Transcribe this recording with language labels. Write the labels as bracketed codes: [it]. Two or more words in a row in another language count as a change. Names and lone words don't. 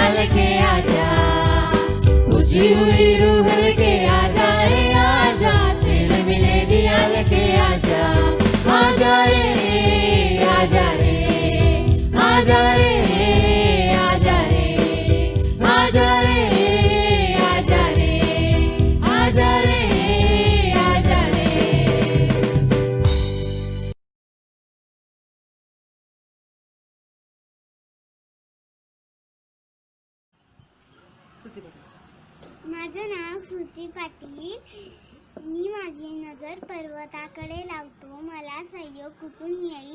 [hi] लेके आजा, बुझी हुई रूह लेके आजा रे आजा, तेल मिले दिया लेके आजा, आजा रे आजा रे आजा रे आजा रे आजा रे आजा रे आजा रे आजा रे। [mr] माझं नाव श्रुती पाटील. मी माझी नजर पर्वताकडे लावतो, मला सहयोग कुठून येईल?